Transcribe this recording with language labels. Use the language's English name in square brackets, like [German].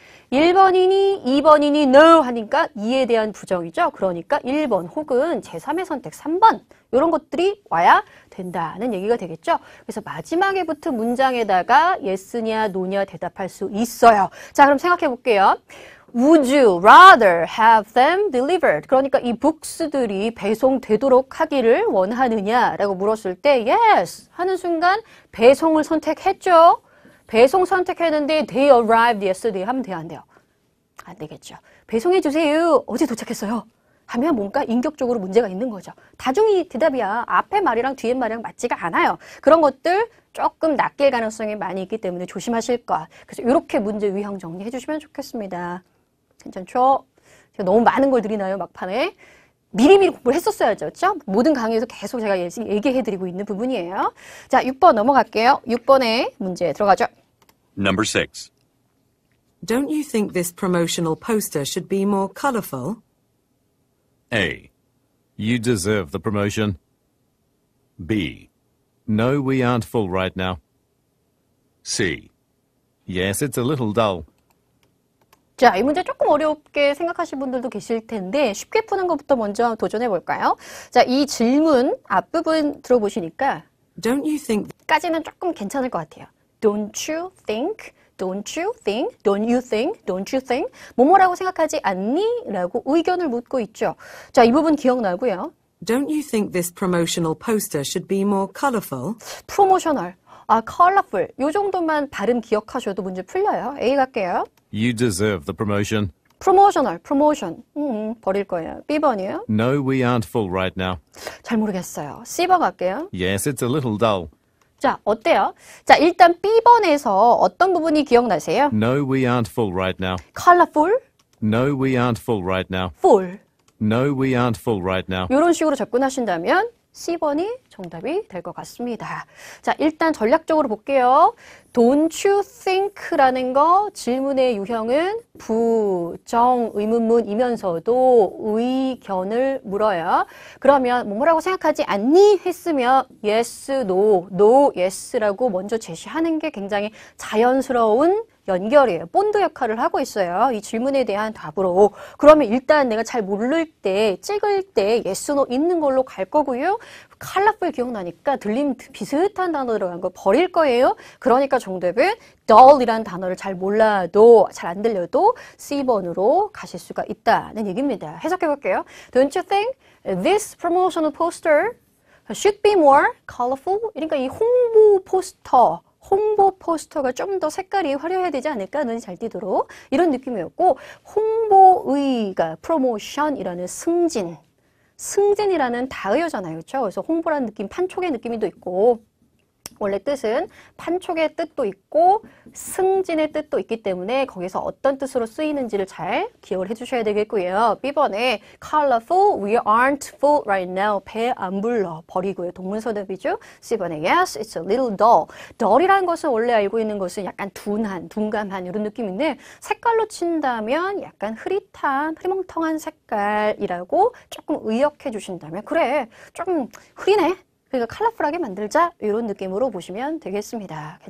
[Korean] 1번이니 2번이니 no 하니까 2에 대한 부정이죠. 그러니까 1번 혹은 제3의 선택 3번 이런 것들이 와야 된다는 얘기가 되겠죠. 그래서 마지막에 붙은 문장에다가 yes냐 no냐 대답할 수 있어요. 자, 그럼 생각해 볼게요. [English] Would you rather have them delivered? [Korean] 그러니까 이 books들이 배송되도록 하기를 원하느냐라고 물었을 때 yes 하는 순간 배송을 선택했죠. 배송 선택했는데 [English] they arrived yesterday [Korean] 하면 돼요, 안 돼요? 안 되겠죠. 배송해 주세요. 어제 도착했어요. 하면 뭔가 인격적으로 문제가 있는 거죠. 다중이 대답이야. 앞에 말이랑 뒤에 말이랑 맞지가 않아요. 그런 것들 조금 낚일 가능성이 많이 있기 때문에 조심하실 것. 그래서 이렇게 문제 유형 정리해 주시면 좋겠습니다. 괜찮죠? 제가 너무 많은 걸 드리나요, 막판에? 미리미리 공부를 했었어야죠. 그렇죠? 모든 강의에서 계속 제가 얘기해드리고 있는 부분이에요. 자, 6번 넘어갈게요. 6번의 문제 들어가죠. [English] Number 6. Don't you think this promotional poster should be more colourful? A. You deserve the promotion. B. No, we aren't full right now. C. Yes, it's a little dull. [Korean] 자, 이 문제 조금 어렵게 생각하시는 분들도 계실 텐데 쉽게 푸는 것부터 먼저 도전해 볼까요? 자, 이 질문 앞부분 들어보시니까 [English] Don't you think [Korean] 까지는 조금 괜찮을 것 같아요. [English] Don't you think? Don't you think? Don't you think? Don't you think? [Korean] 뭐뭐라고 생각하지 않니? 라고 의견을 묻고 있죠. 자, 이 부분 기억나고요. [English] Don't you think this promotional poster should be more colourful? [Korean] 프로모셔널. 아, colorful. 요 정도만 발음 기억하셔도 문제 풀려요. A 갈게요. [English] You deserve the promotion. [Korean] 프로모셔널, 프로모션. 버릴 거예요. B번이요. [English] No, we aren't full right now. [Korean] 잘 모르겠어요. C번 갈게요. [English] Yes, it's a little dull. [Korean] 자, 어때요? 자, 일단 B번에서 어떤 부분이 기억나세요? [English] No, we aren't full right now. colorful, No, we aren't full right now. full. No, we aren't full right now. [Korean] 이런 식으로 접근하신다면 C번이 정답이 될 것 같습니다. 자, 일단 전략적으로 볼게요. [English] Don't you think [Korean] 라는 거 질문의 유형은 부정 의문문이면서도 의견을 물어요. 그러면 뭐라고 생각하지 않니? 했으면 yes, no, no, yes라고 먼저 제시하는 게 굉장히 자연스러운 연결이에요. 본드 역할을 하고 있어요. 이 질문에 대한 답으로. 그러면 일단 내가 잘 모를 때, 찍을 때 yes, no 있는 걸로 갈 거고요. colorful 기억나니까 들림 비슷한 단어 들어간 거 버릴 거예요. 그러니까 정답은 dull이라는 단어를 잘 몰라도, 잘 안 들려도 C번으로 가실 수가 있다는 얘기입니다. 해석해 볼게요. [English] Don't you think this promotional poster should be more colorful? [Korean] 그러니까 이 홍보 포스터가 좀 더 색깔이 화려해야 되지 않을까? 눈이 잘 띄도록 이런 느낌이었고, 홍보의가 프로모션이라는 승진이라는 다의어잖아요. 그렇죠? 그래서 홍보라는 느낌, 판촉의 느낌이 또 있고, 원래 뜻은 판촉의 뜻도 있고 승진의 뜻도 있기 때문에 거기서 어떤 뜻으로 쓰이는지를 잘 기억을 해주셔야 되겠고요. B번에 [English] colorful, we aren't full right now. [Korean] 배 안 불러. 버리고요. 동문서답이죠. C번에 [English] yes, it's a little dull. [Korean] dull이라는 것은 원래 알고 있는 것은 약간 둔감한 이런 느낌인데 색깔로 친다면 약간 흐릿한, 흐리멍텅한 색깔이라고 조금 의역해 주신다면 그래, 좀 흐리네. 그러니까 컬러풀하게 만들자 이런 느낌으로 보시면 되겠습니다.